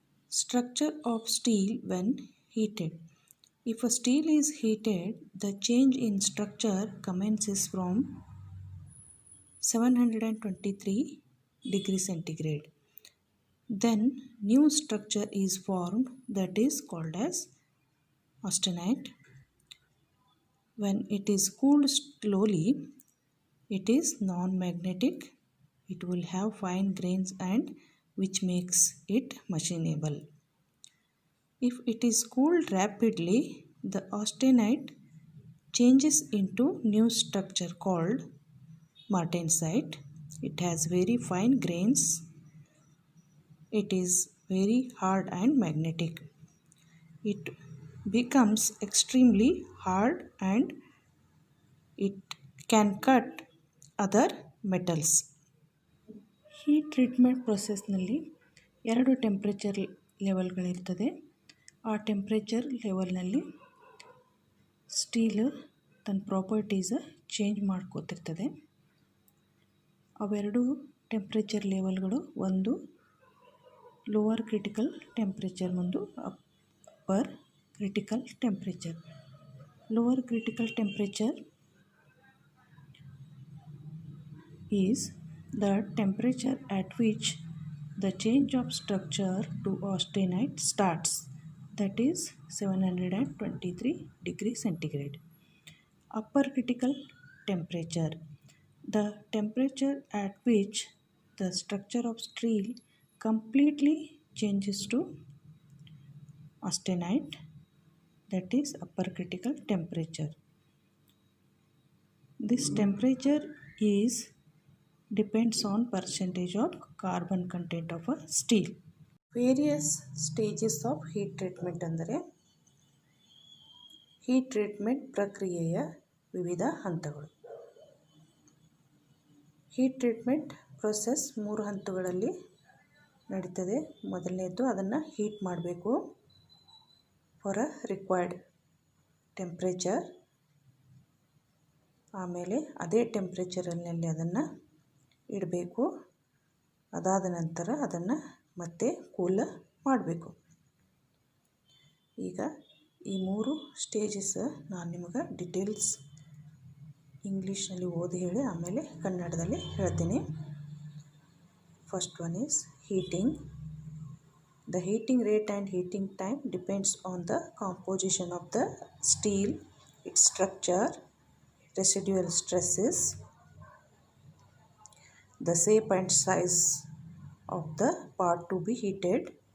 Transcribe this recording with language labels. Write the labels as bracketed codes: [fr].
[en] Structure of steel when heated. If a steel is heated, the change in structure commences from 723 degrees centigrade. Then new structure is formed that is called as austenite. When it is cooled slowly, it is non-magnetic. It will have fine grains and which makes it machinable. If it is cooled rapidly, the austenite changes into new structure called martensite. It has very fine grains. It is very hard and magnetic. It becomes extremely hard and it can cut other metals. [kn] Heat treatment ಪ್ರೊಸೆಸ್ನಲ್ಲಿ ಎರಡು temperature ಲೆವೆಲ್ಗಳಿರ್ತದೆ. ಆ temperature ಲೆವೆಲ್ನಲ್ಲಿ steel ತನ್ನ properties change ಮಾಡ್ಕೋತಿರ್ತದೆ. ಅವೆರಡು temperature ಲೆವೆಲ್ಗಳು ಒಂದು lower critical temperature, ಒಂದು upper critical temperature. [en] Lower critical temperature is the temperature at which the change of structure to austenite starts, that is 723 degrees centigrade. Upper critical temperature, the temperature at which the structure of steel completely changes to austenite, that is upper critical temperature. This temperature is depends on percentage of carbon content of a steel. Various stages of heat treatment [kn] ಅಂದರೆ heat treatment ಪ್ರಕ್ರಿಯೆಯ ವಿವಿಧ ಹಂತಗಳು. Heat treatment process 3 ಹಂತಗಳಲ್ಲಿ ನಡೀತದೆ. ಮೊದಲನೇದು ಅದನ್ನು heat ಮಾಡಬೇಕು [en] For a required temperature. [kn] ಆಮೇಲೆ ಅದೇ ಟೆಂಪ್ರೇಚರಲ್ಲಿ ಅದನ್ನು ಇಡಬೇಕು. ಅದಾದ ನಂತರ ಅದನ್ನು ಮತ್ತೆ ಕೂಲ್ ಮಾಡಬೇಕು. ಈಗ ಈ 3 ಸ್ಟೇಜಸ್ ನಾನು ನಿಮಗೆ ಡೀಟೇಲ್ಸ್ ಇಂಗ್ಲೀಷ್ನಲ್ಲಿ ಓದಿ ಹೇಳಿ ಆಮೇಲೆ ಕನ್ನಡದಲ್ಲಿ ಹೇಳ್ತೀನಿ. [en] First one is heating. The heating rate and heating time depends on the composition of the steel, its structure, residual stresses, the shape and size of the part to be heated.